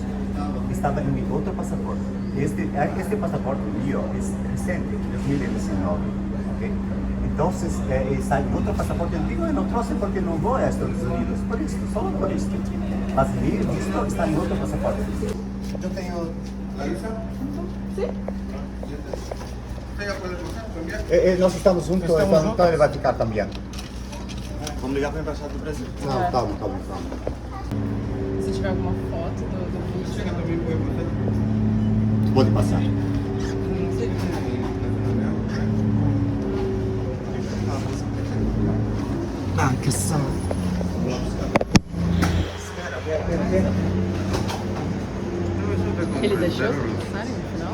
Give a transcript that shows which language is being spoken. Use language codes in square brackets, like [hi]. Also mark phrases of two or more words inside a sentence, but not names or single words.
[pt] Estava em outro passaporte. Este passaporte meu é recente, 2019. Okay? Então, está em outro passaporte antigo e não trouxe porque não vou aos Estados Unidos. Por isso, só por isso. Mas visto está em outro passaporte. Eu tenho. Larissa, Sim. [es] ¿usted ya puede cambiar? [pt] Nós estamos juntos, então ele vai ficar também. Vamos ligar para a embaixada do Brasil. Não, calma. Se tiver alguma foto do visto. Chega também [es] puede pasar. [pt] Pode passar. Ah, que saco. Ele deixou vocês passarem no final?